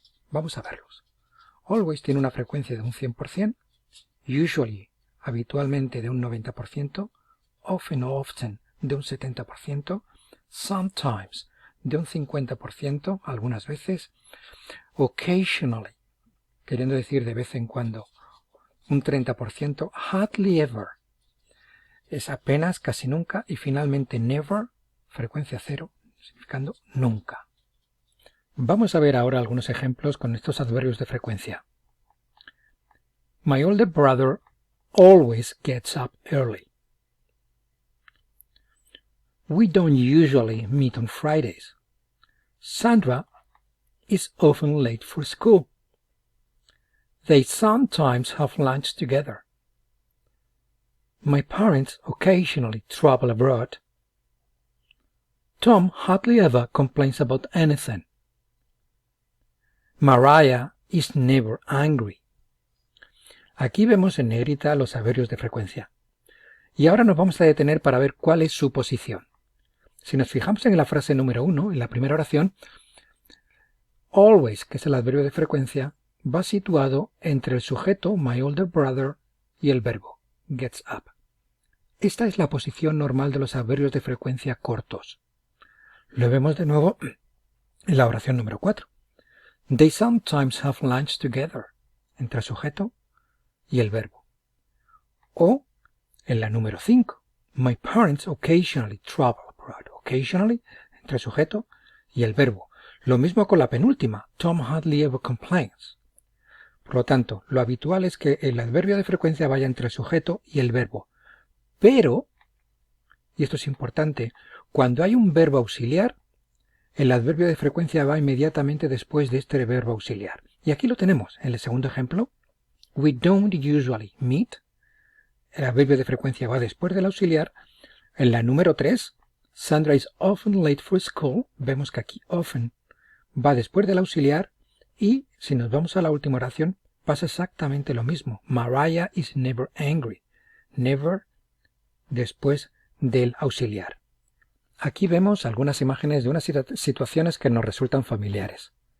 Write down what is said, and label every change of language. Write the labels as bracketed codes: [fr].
[es] Vamos a verlos. Always tiene una frecuencia de un 100%, usually, habitualmente de un 90%, often o often de un 70%, sometimes de un 50%, algunas veces, occasionally, queriendo decir de vez en cuando, un 30%, hardly ever, es apenas, casi nunca, y finalmente never, frecuencia cero, significando nunca. Vamos a ver ahora algunos ejemplos con estos adverbios de frecuencia. [en] My older brother always gets up early. We don't usually meet on Fridays. Sandra is often late for school. They sometimes have lunch together. My parents occasionally travel abroad. Tom hardly ever complains about anything. Mariah is never angry. [es] Aquí vemos en negrita los adverbios de frecuencia. Y ahora nos vamos a detener para ver cuál es su posición. Si nos fijamos en la frase número 1, en la primera oración, always, que es el adverbio de frecuencia, va situado entre el sujeto, my older brother, y el verbo, gets up. Esta es la posición normal de los adverbios de frecuencia cortos. Lo vemos de nuevo en la oración número 4. [en] They sometimes have lunch together, [es] entre el sujeto y el verbo. O en la número 5. [en] My parents occasionally travel abroad. [es] Occasionally, entre el sujeto y el verbo. Lo mismo con la penúltima. [en] Tom hardly ever complains. [es] Por lo tanto, lo habitual es que el adverbio de frecuencia vaya entre el sujeto y el verbo. Pero, y esto es importante, cuando hay un verbo auxiliar, el adverbio de frecuencia va inmediatamente después de este verbo auxiliar. Y aquí lo tenemos en el segundo ejemplo. [en] We don't usually meet. [es] El adverbio de frecuencia va después del auxiliar. En la número 3, [en] Sandra is often late for school. [es] Vemos que aquí often va después del auxiliar. Y si nos vamos a la última oración, pasa exactamente lo mismo. [en] Mariah is never angry. Never [es] después del auxiliar. Aquí vemos algunas imágenes de unas situaciones que nos resultan familiares.